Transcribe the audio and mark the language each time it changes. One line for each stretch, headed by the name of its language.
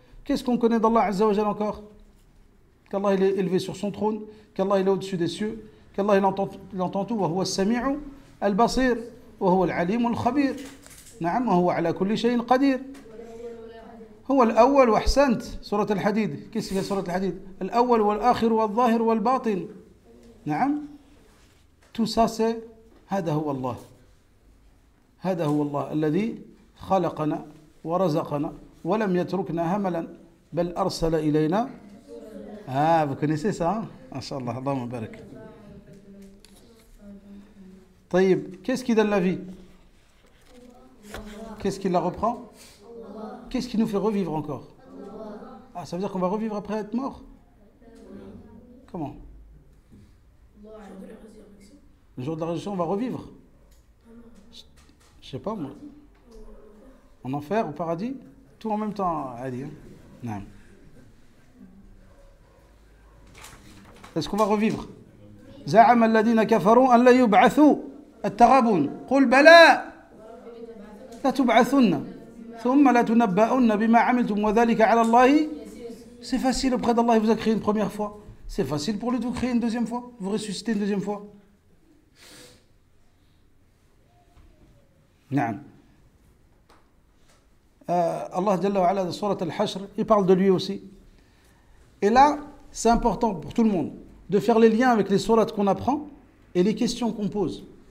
French: Qu'est-ce qu'on connaît d'Allah Azza wa Jal encore? Qu'Allah il est élevé sur son trône, qu'Allah il est au-dessus des cieux, qu'Allah il entend tout.
Arabic: وهو السميع البصير وهو العليم الخبير. نعم. وهو على كل شيء قدير. هو الأول وأحسنت. سورة الحديد.
French: Qu'est-ce qu'il y a سورة الحديد?
Arabic: الأول والآخر والظاهر والباطن. نعم.
French: Tout ça c'est
Arabic: هذا هو الله. هذا هو الله الذي خلقنا ورزقنا ولم يتركنا هملا بل أرسل إلينا.
French: Vous connaissez ça, hein? Inch'Allah, Allahumma barak. طيب, qu'est-ce qui donne la vie? Qu'est-ce qui la reprend? Qu'est-ce qui nous fait revivre encore? Ah, ça veut dire qu'on va revivre après être mort? Comment? Le jour de la résurrection, on va revivre? Je sais pas moi. En enfer, au paradis? Tout en même temps, Ali. Non. Est-ce qu'on va revivre?
Arabic: زعم الذين كفروا أن لا يبعثوا التغابن قل بلى لتبعثن ثم لتنبؤن بما عملتم وذلك على الله.
French: C'est facile auprès d'Allah, il vous a créé une première fois. C'est facile pour lui de vous créer une deuxième fois, vous ressusciter une deuxième fois.
Arabic: نعم.
French: Allah Jalla wa Ala, dans Surat Al-Hashr, il parle de lui aussi. Et là, c'est important pour tout le monde de faire les liens avec les sourates qu'on apprend et les questions qu'on pose.